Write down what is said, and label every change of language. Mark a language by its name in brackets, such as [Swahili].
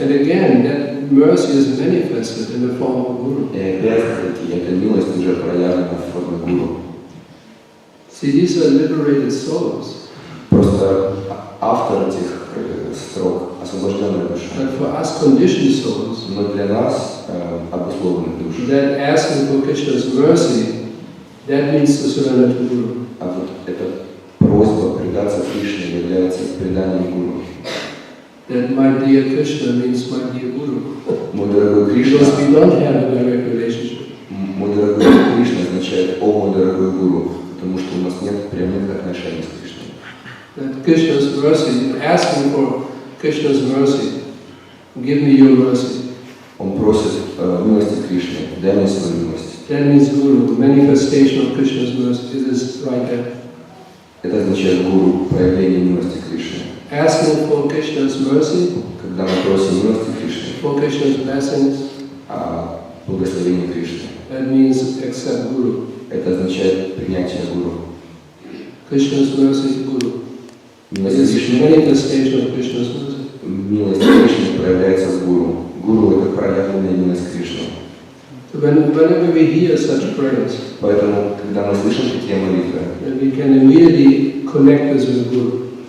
[English] And again, that mercy is manifested in the form of Guru. [Russian] И опять-таки, эта милость уже проявлена в форме гуру. [English] See, these are liberated souls. [Russian] Просто автор этих строк освобожденная душа. [English] But for us conditioned souls, [Russian] но для нас обусловленных душ. [English] That asking for Krishna's mercy, that means to surrender to Guru. [Russian] А вот эта просьба предаться Кришне является преданием гуру. [English] That my dear Krishna means my dear Guru. [Russian] Мой дорогой Кришна. [English] Because we don't have a direct relationship. [Russian] Мой дорогой Кришна означает «О, мой дорогой гуру», потому что у нас нет прямых отношений с Кришной. [English] That Krishna's mercy, asking for Krishna's mercy, give me your mercy. [Russian] Он просит милости Кришны, дай мне свою милость. [English] That means guru, manifestation of Krishna's mercy. It is right there. [Russian] Это означает гуру, проявление милости Кришны. [English] Asking for Krishna's mercy, [Russian] Когда мы просим милости Кришны, [English] for Krishna's blessings, [Russian] благословение Кришны, [English] that means accept guru. [Russian] это означает принятие гуру. [English] Krishna's mercy is guru. It [Russian] Милость [English] is [Russian] Кришны, [English] manifestation of Krishna's mercy. [Russian] милость Кришны проявляется в гуру. Гуру – это проявленная милость Кришны. [English] So whenever we hear such prayers, [Russian] Поэтому, когда мы слышим такие молитвы, [English] then we can immediately connect this with guru.